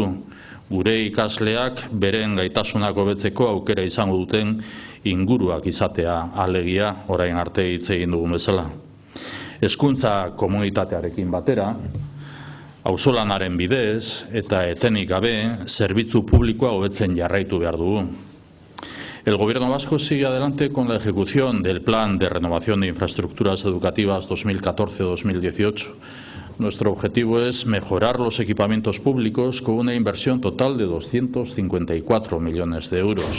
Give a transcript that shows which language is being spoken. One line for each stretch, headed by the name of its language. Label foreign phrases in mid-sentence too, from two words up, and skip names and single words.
Basque: Gure ikasleak beren gaitasunak hobetzeko aukera izango duten inguruak izatea alegia orain arte hitz egin dugun bezala. Hezkuntza komunitatearekin batera, auzolanaren bidez eta etenik gabe zerbitzu publikoa hobetzen jarraitu behar dugu.
Spanish: El Gobierno vasco sigue adelante con la ejecución del Plan de Renovación de Infraestructuras Educativas 2014-2018. Nuestro objetivo es mejorar los equipamientos públicos con una inversión total de 254 millones de euros.